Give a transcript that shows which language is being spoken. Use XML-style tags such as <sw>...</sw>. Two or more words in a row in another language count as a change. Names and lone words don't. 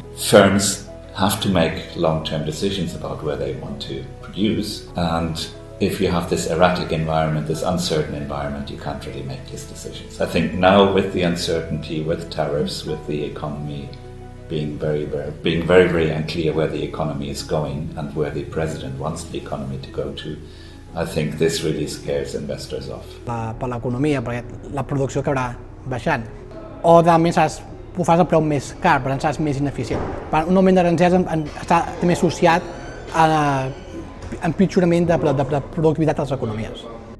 <en>Firms have to make long-term decisions about where they want to produce, and if you have this erratic environment, this uncertain environment, you can't really make these decisions. I think now with the uncertainty, with tariffs, with the economy being very unclear where the economy is going and where the president wants the economy to go to, I think this really scares investors off.</en> <ca>Per l'economia, perquè la producció acabarà baixant, o realment ho fas a preu més car, per tant seràs més ineficient. Un augment d'aranzels està també associat a l'empitjorament de productivitat de les economies.</ca>